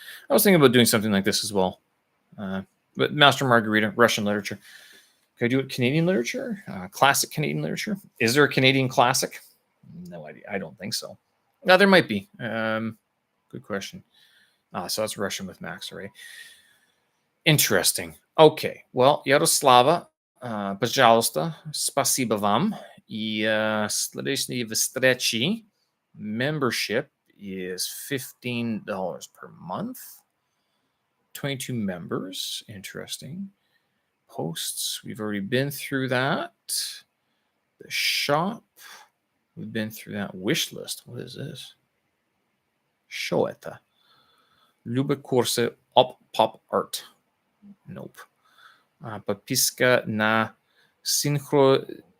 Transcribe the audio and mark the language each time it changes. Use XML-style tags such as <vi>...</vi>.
<en>I was thinking about doing something like this as well. But Master Margarita, Russian literature. Can I do it Canadian literature? Classic Canadian literature? Is there a Canadian classic? No idea. I don't think so. No, there might be. Good question. So that's Russian with Max, right? Interesting. Okay.</en> <ru>Well, Yaroslava, пожалуйста, спасибо вам. И следующие встречи.</ru> <en>Membership is $15 per month. 22 members. Interesting. Posts. We've already been through that. The shop. We've been through that. Wish list. What is this? Show it.</en> <ru>Любые курсы pop art.</ru> <en>Nope.</en> <ru>Подписка на синхронизацию.</ru>